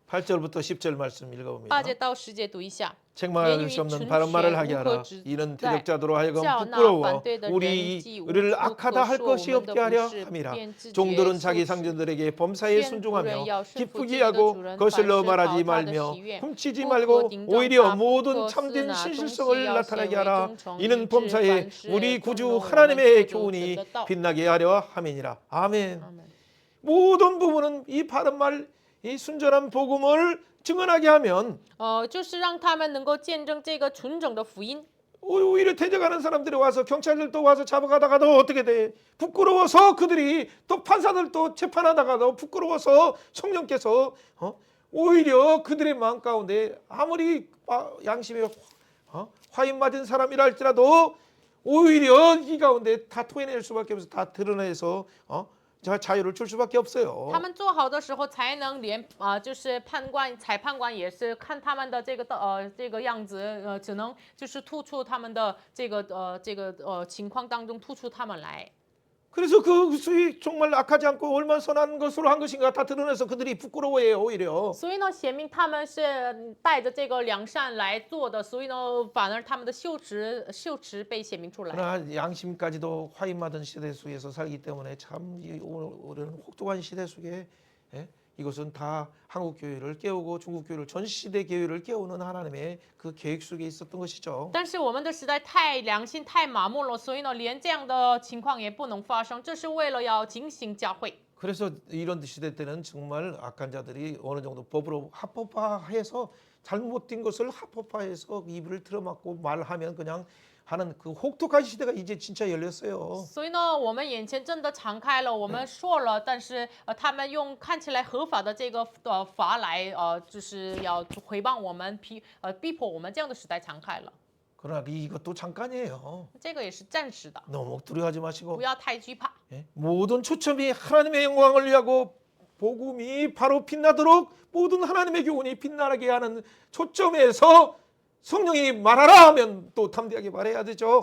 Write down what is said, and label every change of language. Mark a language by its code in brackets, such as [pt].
[ko] 8절부터 10절 말씀 읽어봅니다. [zh] 8节到10节读一下。 [ko] 책망할 수 없는 바른 말을 하게 하라. 이는 대적자도로 하여금 부끄러워 우리를 악하다 할 것이 없게 하려 함이라. 종들은 자기 상전들에게 범사에 순종하며 기쁘게 하고 거슬러 말하지 말며 훔치지 말고 오히려 모든 참된 신실성을 나타나게 하라. 이는 범사에 우리 구주 하나님의 교훈이 빛나게 하려 함이니라. 아멘. 모든 부분은 이 바른 말, 이 순전한 복음을 증언하게 하면 [zh] 就是让他们能够见证这个纯正的福音。 [ko] 오히려 대적하는 사람들이 와서 경찰들도 와서 잡아가다가도 어떻게 돼? 부끄러워서 그들이 또 판사들도 재판하다가도 부끄러워서 성령께서 오히려 그들의 마음 가운데 아무리 양심이 화인 맞은 사람이라 할지라도 오히려 이 가운데 다 토해낼 수밖에 없어서 다 드러내서 자유를 줄 수밖에 없어요. [zh] 他们做好的时候，才能就是裁判官也是看他们的这个样子，只能就是突出他们的这个情况当中突出他们来。 [ko] 그래서 그 수이 정말 악하지 않고 얼마나 선한 것으로 한 것인가 다 드러내서 그들이 부끄러워해요 오히려. [zh] 所以呢，显明他们是带着这个良善来做的，所以呢，反而他们的羞耻被显明出来。 [ko] 그러나 양심까지도 화인맞은 시대 속에서 살기 때문에 참 우리는 혹독한 시대 속에 이것은 다 한국 교회를 깨우고 중국 교회를 전 시대 교회를 깨우는 하나님의 그 계획 속에 있었던 것이죠. [zh] 但是我们的时代太良心太麻木了，所以呢，连这样的情况也不能发生。这是为了要警醒教会。 [ko] 그래서 이런 시대 때는 정말 악한 자들이 어느 정도 법으로 합법화해서 잘못된 것을 합법화해서 입을 틀어막고 말하면 그냥 하는 그 혹독한 시대가 이제 진짜 열렸어요. [zh] 所以呢，我们眼前真的敞开了，我们说了，但是他们用看起来合法的这个法来就是要回谤我们，逼迫我们，这样的时代敞开了。 [ko] 그러나 이것도 잠깐이에요. [zh] 这个也是暂时的， [ko] 너무 두려워하지 마시고 [zh] 不要太惧怕。 [ko] 모든 초점이 하나님의 영광을 위하고 복음이 바로 빛나도록 모든 하나님의 교훈이 빛나게 하는 초점에서 성령이 말하라 하면 또 담대하게 말해야 되죠.